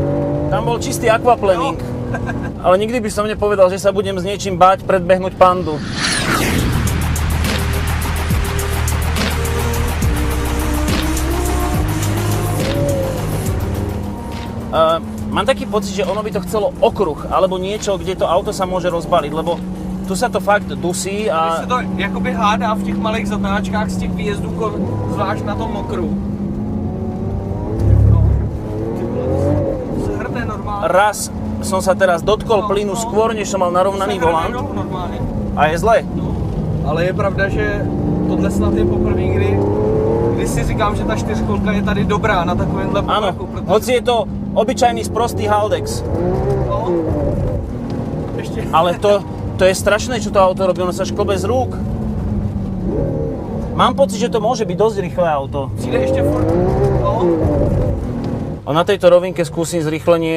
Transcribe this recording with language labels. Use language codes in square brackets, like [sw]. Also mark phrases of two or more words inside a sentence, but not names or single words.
[sk] Tam bol čistý aquaplaning. Ale nikdy by som nepovedal, že sa budem s niečím báť predbehnúť pandu. Mám taký pocit, že ono by to chcelo okruh, alebo niečo, kde to auto sa môže rozbaliť, lebo tu sa to fakt dusí a... [cs] Když se to jakoby hádá v těch malých zatáčkách z těch výjezdů, zvlášť na tom mokru. No. To se hrne normálně. [sk] Raz som sa teraz dotkol plynu skôr, než som mal narovnaný volant. [cs] Normálně. [sk] A je zle. No. [cs] Ale je pravda, že tohle snad je poprvé, kdy si říkám, že ta čtyřkolka je tady dobrá na takovémhle povrchu. [sk] Áno, hoci je to obyčajný sprostý Haldex. No. Ešte. Ale to je strašné, čo to auto robí, ono sa škobe z rúk. Mám pocit, že to môže byť dosť rýchle auto. [cs] Přijde ešte furt. No. [sk] A na tejto rovinke skúsim zrýchlenie.